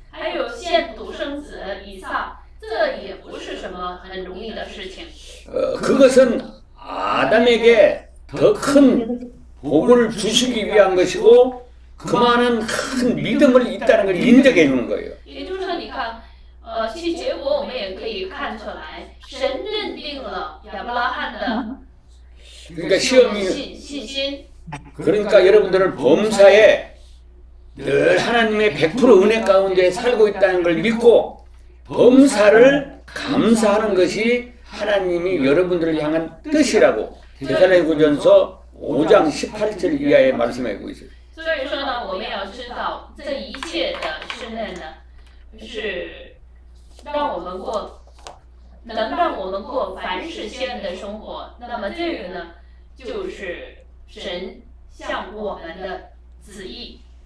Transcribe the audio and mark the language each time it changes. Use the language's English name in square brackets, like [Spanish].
[Chinese] 还有献独生子以撒，这也不是什么很容易的事情。 [Korean] 그것은 아담에게 더 큰 복을 주시기 위한 것이고 그만한 큰 믿음을 있다는 걸 인정해 주는 거예요. [Chinese] 也就是说，你看，其结果我们也可以看出来，神认定了亚伯拉罕的 [Korean] 그러니까 시험이 [Chinese] 信心。 [Korean] 그러니까 여러분들은 범사에 늘 하나님의 100% 은혜 가운데 살고 있다는 걸 믿고 범사를 감사하는 것이 하나님이 여러분들을 향한 뜻이라고 데살로니가전서 5장 18절 이하에 말씀하고 있어요. [Chinese] 所以说呢，我们要知道这一切的试炼呢，是让我们过，能让我们过凡事先的生活。那么这个呢，就是神向我们的旨意。